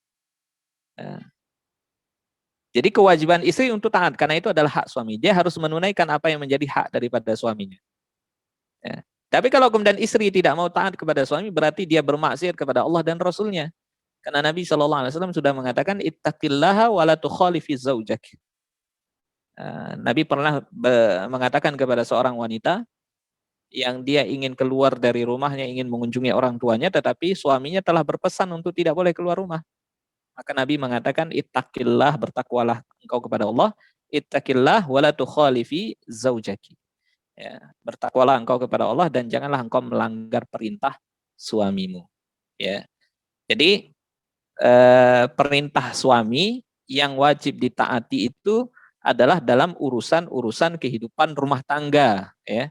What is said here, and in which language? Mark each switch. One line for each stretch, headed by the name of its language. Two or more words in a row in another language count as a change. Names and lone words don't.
Indonesian: Jadi kewajiban istri untuk taat, karena itu adalah hak suami. Dia harus menunaikan apa yang menjadi hak daripada suaminya. Ya. Tapi kalau kemudian istri tidak mau taat kepada suami, berarti dia bermaksiat kepada Allah dan Rasulnya. Karena Nabi SAW sudah mengatakan,
Arabic: ittaqillaha wa la tukhalifi zaujak.
Indonesian: Nabi pernah mengatakan kepada seorang wanita, yang dia ingin keluar dari rumahnya, ingin mengunjungi orang tuanya, tetapi suaminya telah berpesan untuk tidak boleh keluar rumah. Maka Nabi mengatakan, ittaqillah, bertakwalah engkau kepada Allah,
Arabic: ittaqillah wa la tukhalifi zaujaki.
Indonesian: Ya, bertakwalah engkau kepada Allah dan janganlah engkau melanggar perintah suamimu. Ya. Jadi perintah suami yang wajib ditaati itu adalah dalam urusan-urusan kehidupan rumah tangga, ya.